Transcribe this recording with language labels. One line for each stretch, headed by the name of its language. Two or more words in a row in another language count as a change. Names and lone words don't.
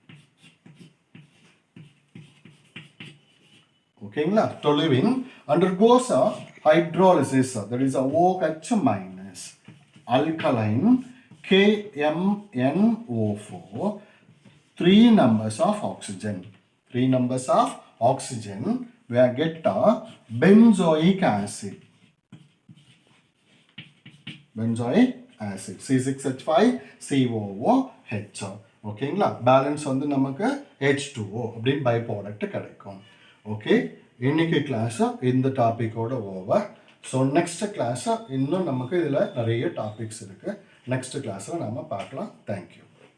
English: Okay, toluene undergoes a hydrolysis, that is a OH minus, alkaline KMnO4, 3 numbers of oxygen. 3 numbers of oxygen, we get a benzoic acid. Benzoic acid C6H5COOH.
Tamil: ஓகேங்களா? பேலன்ஸ் வந்து நமக்கு H2O அப்படின்னு
English: by product
Tamil: கிடைக்கும். ஓகே, இன்னைக்கு கிளாஸ் இந்த டாபிக்கோட ஓவர்.
English: so next class
Tamil: இன்னும் நமக்கு இதில் நிறைய டாபிக்ஸ் இருக்கு.
English: next class-il
Tamil: நம்ம பார்க்கலாம். தேங்க்யூ.